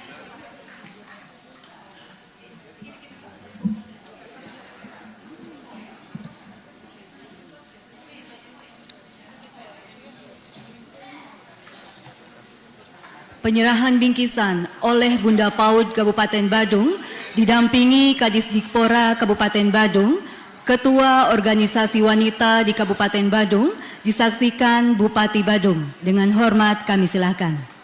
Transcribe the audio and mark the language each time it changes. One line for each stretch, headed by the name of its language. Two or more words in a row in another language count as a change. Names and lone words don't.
Indonesian: Penyerahan bingkisan oleh Bunda PAUD Kabupaten Badung didampingi Kadisdikpora Kabupaten Badung, Ketua Organisasi Wanita di Kabupaten Badung, disaksikan Bupati Badung. Dengan hormat kami silakan.